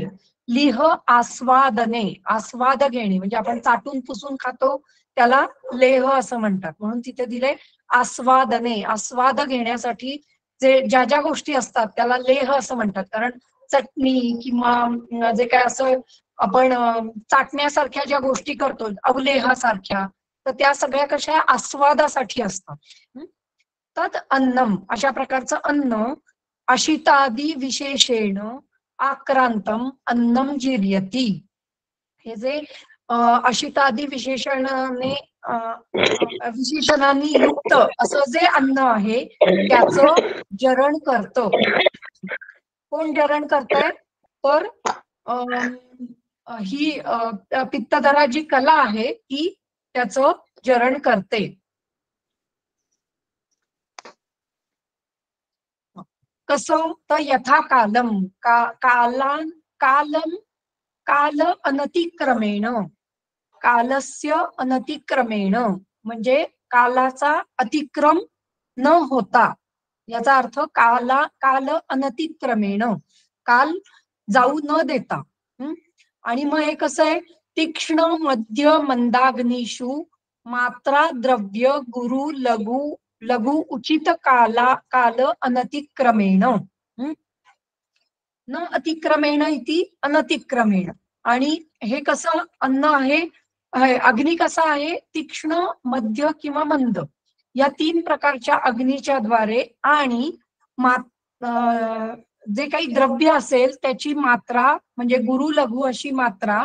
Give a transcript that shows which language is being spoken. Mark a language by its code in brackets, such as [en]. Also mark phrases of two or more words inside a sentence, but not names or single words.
[sa] लिह आस्वादने, [mr] आस्वाद घेणे, म्हणजे आपण चाटून पुसून खातो त्याला लेह असं म्हणतात, म्हणून तिथे दिले आस्वादने, आस्वाद घेण्यासाठी जे ज्या ज्या गोष्टी असतात त्याला लेह असं म्हणतात. कारण चटणी किंवा जे काय असं आपण चाटण्यासारख्या ज्या गोष्टी करतो अवलेहासारख्या, तर त्या सगळ्या कशा आस्वादासाठी असतात. [sa] तद अन्नम, [mr] अशा प्रकारचं अन्न, [sa] अशितादी विशेषेण आक्रांतम अन्नम जिर्यती. [mr] हे जे अशितादी विशेषणाने विशेषणांनी युक्त असं जे अन्न आहे त्याचं जरण करतं. कोण जरण करतंय, तर ही पित्तधरा जी कला आहे ती त्याचं जरण करते. कसं, तर [sa] यथा कालम, काल अनतिक्रमेण, कालस्य अनतिक्रमेण, [mr] म्हणजे कालाचा अतिक्रम न होता, याचा अर्थ [sa] काल अनतिक्रमेण, [mr] काल जाऊ न देता. आणि मग हे कसं आहे, [sa] तीक्ष्ण मध्य मंदाग्निषु मात्रा द्रव्य गुरु लघु लघु उचित काल अनतिक्रमेण, न अतिक्रमेण इति अनतिक्रमेण. [mr] आणि हे कसं अन्न आहे, अग्नी कसा आहे, तीक्ष्ण मध्य किंवा मंद या 3 प्रकारच्या अग्नीच्या द्वारे, आणि जे काही द्रव्य असेल त्याची मात्रा म्हणजे गुरु लघु अशी मात्रा,